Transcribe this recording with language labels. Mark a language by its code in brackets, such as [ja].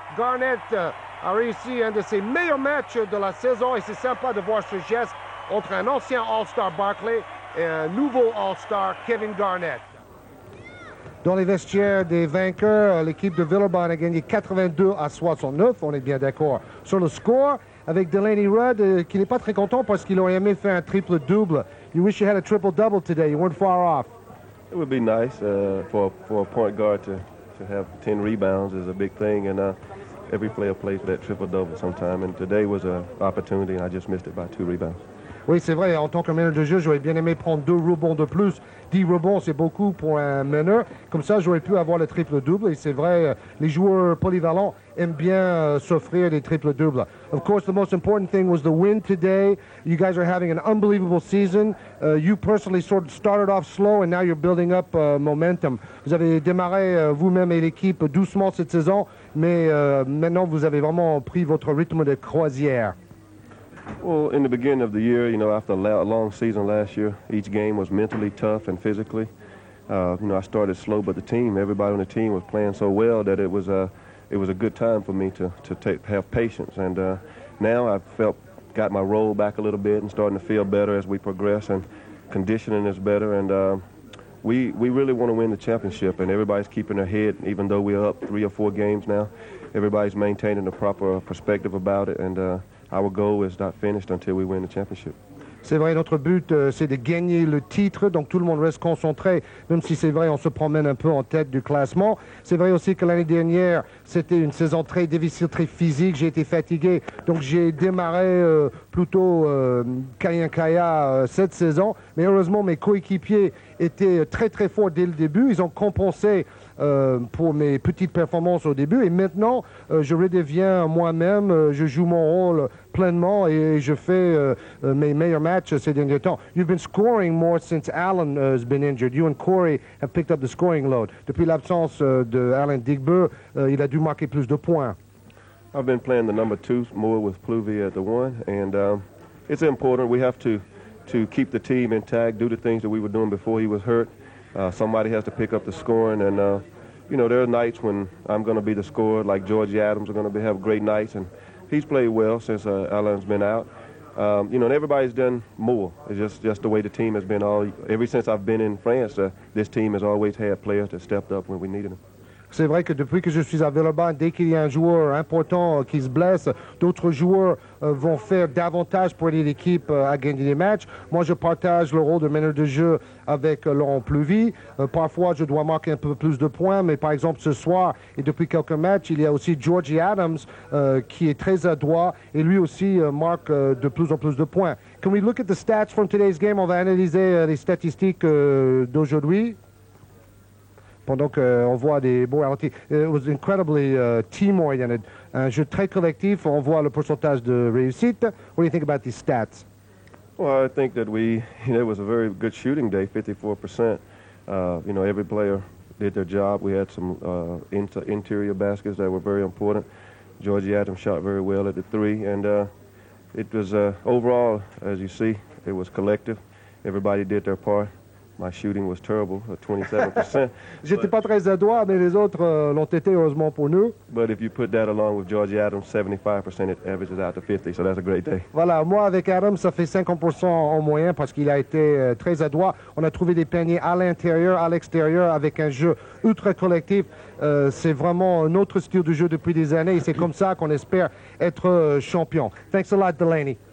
[fr] Garnett a réussi un de ses meilleurs matchs de la saison et c'est sympa de voir ce geste entre un ancien All-Star Barclay et un nouveau All-Star Kevin Garnett. Dans les vestiaires des vainqueurs, l'équipe de Villeurbanne a gagné 82-69. On est bien d'accord sur le score. Avec Delaney Rudd qui n'est pas très content parce qu'il aurait aimé faire un triple-double. [en] You wish you had a triple-double today. You weren't far off. It would be nice for a point guard to have 10 rebounds is a big thing, and every player plays for that triple-double sometime, and today was an opportunity, and I just missed it by 2 rebounds. [fr] Oui, c'est vrai, en tant que meneur de jeu, j'aurais bien aimé prendre 2 rebonds de plus. 10 rebonds, c'est beaucoup pour un meneur. Comme ça, j'aurais pu avoir le triple-double, et c'est vrai, les joueurs polyvalents aiment bien s'offrir des triples-doubles. [en] Of course, the most important thing was the win today. You guys are having an unbelievable season. You personally sort of started off slow, and now you're building up momentum. [fr] Vous avez démarré vous-même et l'équipe doucement cette saison, mais maintenant, vous avez vraiment pris votre rythme de croisière. [en] Well, in the beginning of the year, you know, after a long season last year, each game was mentally tough and physically. You know, I started slow, but everybody on the team was playing so well that it was a good time for me to have patience. And now I've got my roll back a little bit and starting to feel better as we progress, and conditioning is better. And we really want to win the championship, and everybody's keeping their head, even though we're up 3 or 4 games now. Everybody's maintaining the proper perspective about it, and our goal is not finished until we win the championship. [fr] C'est vrai, notre but, c'est de gagner le titre, donc tout le monde reste concentré, même si c'est vrai, on se promène un peu en tête du classement. C'est vrai aussi que l'année dernière, c'était une saison très difficile, très physique, j'ai été fatigué, donc j'ai démarré plutôt Kaya cette saison, mais heureusement, mes coéquipiers étaient très très forts dès le début, ils ont compensé pour mes petites performances au début, et maintenant, je redeviens moi-même, je joue mon rôle pleinement et je fais mes meilleurs matchs ces derniers temps. [en] You've been scoring more since Alan has been injured. You and Corey have picked up the scoring load. [fr] Depuis l'absence de Alan Digbe, il a dû marquer plus de points. [en] I've been playing the number 2 more with Pluvy at the 1, and it's important. We have to keep the team intact, do the things that we were doing before he was hurt. Somebody has to pick up the scoring, and you know, there are nights when I'm going to be the scorer, like Georgie Adams are going to have great nights, and he's played well since Alan's been out. You know, and everybody's done more. It's just the way the team has been ever since I've been in France. This team has always had players that stepped up when we needed them. [fr] C'est vrai que depuis que je suis à Villeurbanne, dès qu'il y a un joueur important qui se blesse, d'autres joueurs vont faire davantage pour aider l'équipe à gagner des matchs. Moi, je partage le rôle de meneur de jeu avec Laurent Pluvy. Parfois, je dois marquer un peu plus de points, mais par exemple, ce soir et depuis quelques matchs, il y a aussi Georgie Adams qui est très adroit et lui aussi marque de plus en plus de points. [en] Can we look at the stats from today's game? [fr] On va analyser les statistiques d'aujourd'hui. Pendant qu'on voit des beaux ralentis. [en] It was incredibly team-oriented. [fr] Un jeu très collectif. On voit le pourcentage de réussite. [en] What do you think about these stats? Well, I think that it was a very good shooting day, 54%. You know, every player did their job. We had some interior baskets that were very important. Georgie Adams shot very well at the 3. And it was overall, as you see, it was collective. Everybody did their part. My shooting was terrible, 27%. [fr] J'étais pas très adroit, mais les autres l'ont été, heureusement pour nous. [en] But if you put that along with Georgie Adams, 75%, it averages out to 50, so that's a great day. [fr] Voilà, moi avec Adams, ça fait 50% en moyen parce qu'il a été très adroit. On a trouvé des paniers à l'intérieur, à l'extérieur, avec un jeu ultra collectif. C'est vraiment un autre style de jeu depuis des années et c'est comme ça qu'on espère être champion. [en] Thanks a lot, Delaney.